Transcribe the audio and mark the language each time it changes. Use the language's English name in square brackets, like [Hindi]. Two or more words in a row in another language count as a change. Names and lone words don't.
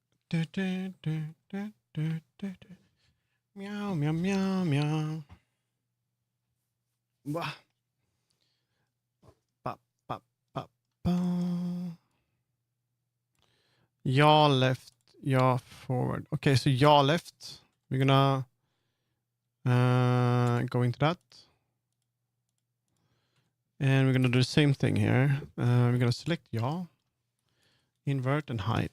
[English] Du, du, du, du, du, du, du. Meow, meow, meow, meow. Wah. Ba, ba, ba, ba. Yaw left, yaw forward. Okay, so yaw left. We're gonna go into that. And we're gonna do the same thing here. We're gonna select yaw, invert and hide.